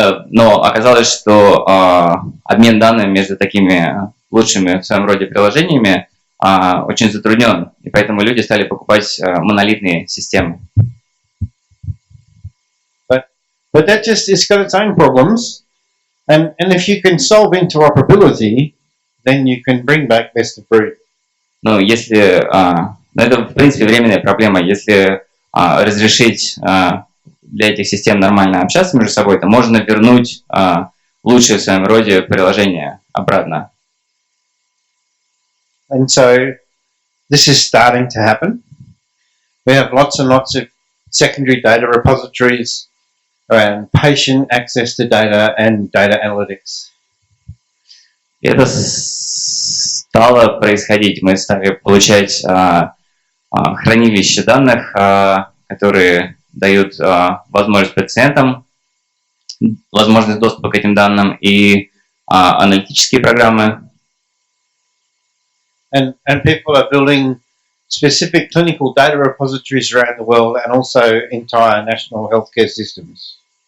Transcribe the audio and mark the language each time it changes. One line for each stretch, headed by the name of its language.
Russian: Но оказалось, что обмен данными между такими лучшими в своем роде приложениями очень затруднен, и поэтому люди стали покупать монолитные системы.
English: But that just it's got its own problems. And if you can solve interoperability, then you can bring back best of breed.
Russian: Ну, если это в принципе временная проблема, если разрешить для этих систем нормально общаться между собой, то можно вернуть лучшие в своем роде приложения обратно.
English: And so this is starting to happen. We have lots and lots of secondary data repositories around patient access to data and data analytics.
Russian: Это стало происходить. Мы стали получать хранилища данных, которые дают возможность пациентам, возможность доступа к этим данным и аналитические программы.
English: And people are building specific clinical data repositories around the world and also entire national healthcare systems.